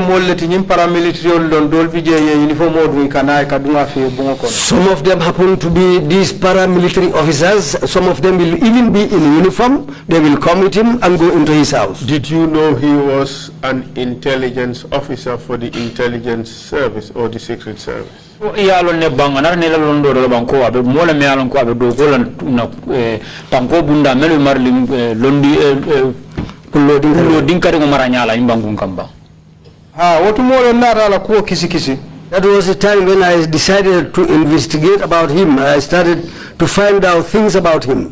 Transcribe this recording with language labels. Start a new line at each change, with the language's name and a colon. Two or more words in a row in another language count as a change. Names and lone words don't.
English: happen to be these paramilitary officers. Some of them will even be in uniform. They will come with him and go into his house. Did you know he was an intelligence officer for the intelligence service or the secret service?
Mandingo: Ne bangana ne la londo do banko abe mola me alon ko abe do ko lan na tanko bunda melu marlim londi kullo dinkari ko maranyala imbangu kamba.
English: That was the time when I decided to investigate about him. I started to find out things about him.